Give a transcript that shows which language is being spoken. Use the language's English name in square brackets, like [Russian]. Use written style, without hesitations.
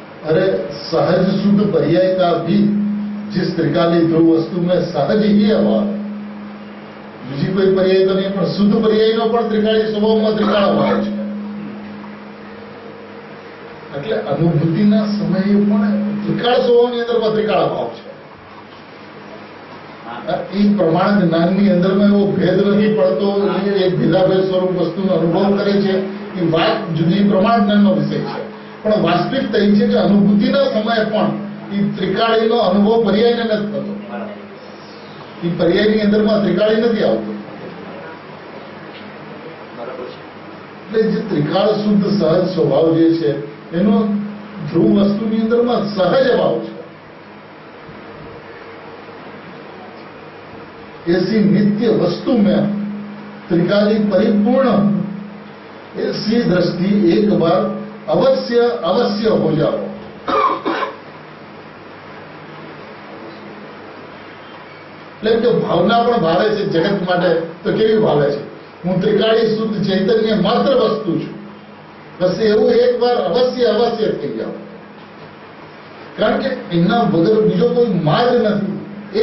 [Hindi] अरे सहज शुद्ध पर्याय का भी जिस त्रिकाली ध्रुव वस्तु में सहज ही अभाव है, [Gujarati] બીજી કોઈ પર્યાય તો નહીં, પણ શુદ્ધ પર્યાયનો પણ ત્રિકાળી સ્વભાવમાં ત્રિકાળ અભાવ છે. એટલે અનુભૂતિના સમયે પણ ત્રિકાળ સ્વભાવની અંદરમાં ત્રિકાળ અભાવ છે. એ પ્રમાણ જ્ઞાનની અંદરમાં એવો ભેદ નથી પડતો, એ એક ભેદાભેદ સ્વરૂપ વસ્તુનો અનુભવ કરે છે. એ વાત જુદી પ્રમાણ જ્ઞાનનો વિષય છે, પણ વાસ્તવિકતા એ છે કે અનુભૂતિના સમયે પણ એ ત્રિકાળીનો અનુભવ પર્યાયને નથી થતો. એ પર્યાયની અંદરમાં ત્રિકાળી નથી આવતો. એટલે જે ત્રિકાળ શુદ્ધ સહજ સ્વભાવ જે છે એનો ધ્રુવ વસ્તુની અંદરમાં સહજ અભાવ છે. [Hindi] ऐसी नित्य वस्तु में त्रिकाली परिपूर्ण ऐसी दृष्टि एक बार अवश्य अवश्य हो जाओ. [Gujarati] એટલે કે ભાવના પણ ભાવે છે જગત માટે, તો કેવી ભાવે છે? હું ત્રિકાળી શુદ્ધ ચૈતન્ય માત્ર વસ્તુ છું, બસ એવું એકવાર અવશ્ય અવશ્ય થઈ જાઓ. કારણ કે એના વગર બીજો કોઈ માર્ગ નથી.